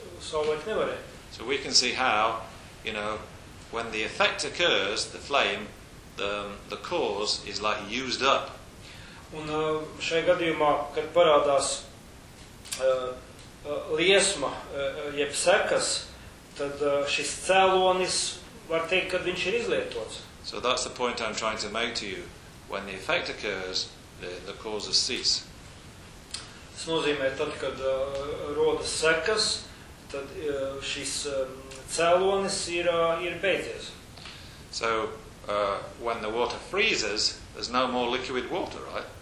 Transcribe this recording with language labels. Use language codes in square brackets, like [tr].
[en] So we can see how, you know, when the effect occurs, the flame, the cause is like used up. [lv] Un šajā gadījumā, kad parādās liesma, jeb sekas, tad šis cēlonis var teikt, kad viņš ir izlietots. [en] So that's the point I'm trying to make to you. When the effect occurs, the causes cease. [lv] Tas nozīmē tad, kad rodas sekas, tad šis cēlonis ir beidzies. [en] So, when the water freezes, there's no more liquid water, right?